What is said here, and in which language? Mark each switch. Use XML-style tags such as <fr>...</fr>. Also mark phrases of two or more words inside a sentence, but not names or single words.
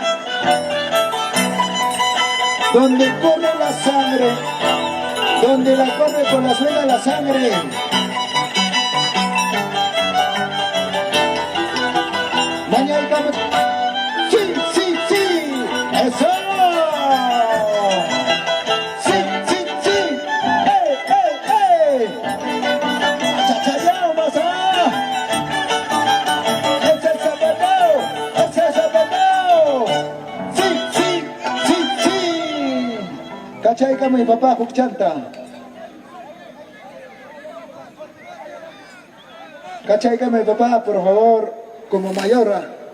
<es>Donde corre la sangre, donde la corre por las venas la sangre. Mañana vamos. Sí, sí, sí. Eso. Sí, sí, sí. ¡Ey, ey, ey! ¡Chachayao, más allá! ¡Ese es zapateo! ¡Ese es zapateo! ¡Sí, sí, sí, sí! ¿Cachai que mi papá Juchanta? ¿Cachai que mi papá, por favor, como mayora?</es>